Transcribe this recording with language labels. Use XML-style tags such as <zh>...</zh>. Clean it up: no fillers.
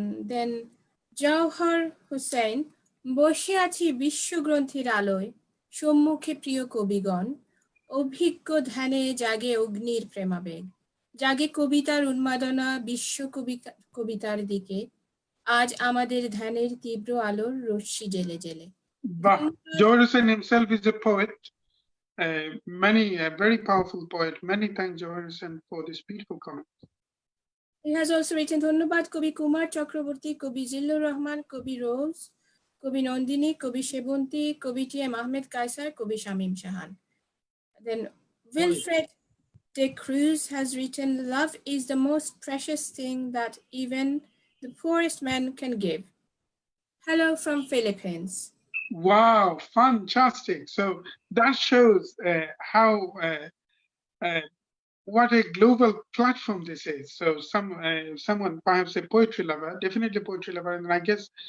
<bn>Then Jawhar Hussain, বসে আছি বিশ্বগ্রন্থির আলোয়, সম্মুখে প্রিয় কবিগণ, অভিজ্ঞ ধ্যানে জাগে অগ্নির প্রেমাবেগ, জাগে কবিতার উন্মাদনা বিশ্ব কবিতার দিকে, আজ আমাদের ধ্যানের তীব্র আলোর রশ্মি জেলে জেলে।</bn> <en>Jawhar Hussain himself is a poet, a very powerful poet. Many thanks, Jawhar Hussain, for this beautiful comment. He has also written</en> <bn>ধন্যবাদ কবি কুমার চক্রবর্তী, কবি জিল্লুর রহমান, কবি রোজ, কবি নন্দিনী, কবি সেবন্তী, কবি T M Ahmed Kaysher, কবি Shamim Shahan.</bn> <en>Then Wilfred de Cruz has written, love is the most precious thing that even the poorest man can give. Hello from Philippines. Wow, fantastic. So that shows how what a global platform this is. So someone, perhaps a poetry lover, definitely a poetry lover, and I guess</en>